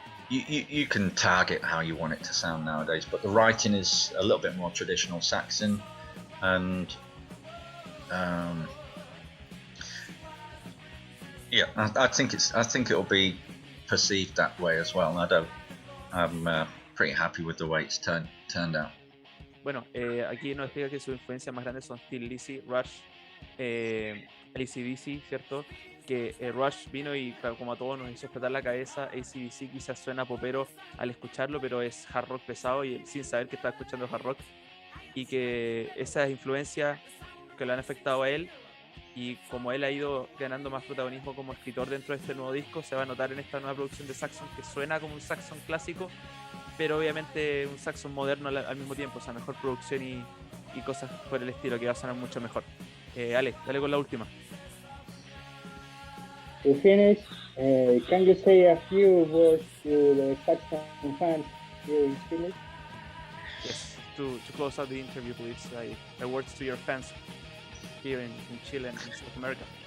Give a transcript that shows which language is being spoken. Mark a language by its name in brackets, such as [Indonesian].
[English] You can target how you want it to sound nowadays, but the writing is a little bit more traditional Saxon, and yeah, I think it'll be perceived that way as well. I'm pretty happy with the way it's turned out. [Spanish] Bueno, aquí nos explica que sus influencias más grandes son Thin Lizzy, Rush, AC/DC, ¿cierto? Que Rush vino y como a todos nos hizo explotar la cabeza. AC/DC quizás suena popero al escucharlo, pero es hard rock pesado y sin saber que está escuchando hard rock, y que esas influencias que lo han afectado a él, y como él ha ido ganando más protagonismo como escritor dentro de este nuevo disco, se va a notar en esta nueva producción de Saxon, que suena como un Saxon clásico, pero obviamente un Saxon moderno al mismo tiempo, o sea, mejor producción y cosas por el estilo, que va a sonar mucho mejor. Ale, dale con la última. [English] To finish, can you say a few words to the Saxon fans here in Chile? Yes, to close out the interview, please, words to your fans here in Chile and in South America.